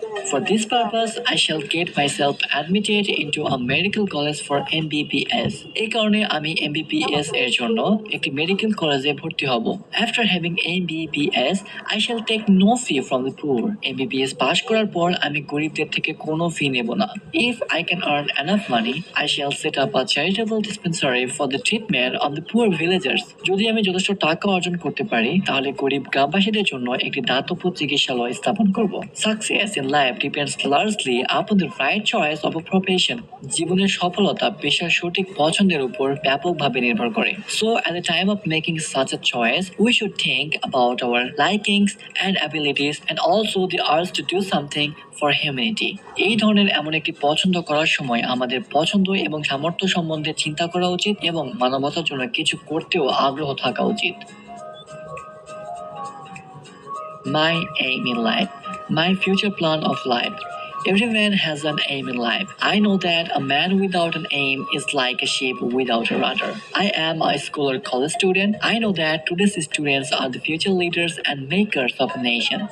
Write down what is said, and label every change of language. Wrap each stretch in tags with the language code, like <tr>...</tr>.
<en>For this purpose, I shall get myself admitted into a medical college for MBBS.</en> <bn>এই কারণে আমি MBBS এর জন্য একটি মেডিকেল কলেজে ভর্তি হব।</bn> <en>After having MBBS, I shall take no fee from the poor.</en> <bn>MBBS পাশ করার পর আমি গরিবদের থেকে কোনো ফি নেব না।</bn> <en>If I can earn enough money, I shall set up a charitable dispensary for the treatment of the poor villagers.</en> <bn>যদি আমি যথেষ্ট টাকা অর্জন করতে পারি, তাহলে গরিব গ্রামবাসীদের জন্য একটি দাতব্য চিকিৎসালয় স্থাপন করব।</bn> <en>Success in life depends largely upon the right choice of a profession.</en> <bn>জীবনের সফলতা পেশার সঠিক পছন্দের উপর ব্যাপকভাবে নির্ভর করে।</bn> <en>So at the time of making such a choice, we should think about our likings and abilities and also the urge to do something for humanity.</en> <bn>এই ধরনের এমন একটি পছন্দ করার সময় আমাদের পছন্দ এবং সামর্থ্য সম্বন্ধে চিন্তা করা উচিত এবং মানবতার জন্য কিছু করতেও আগ্রহ থাকা উচিত।</bn> <en>My aim in life, my future plan of life. Every man has an aim in life. I know that a man without an aim is like a ship without a rudder. I am a school or college student. I know that today's students are the future leaders and makers of a nation.</en>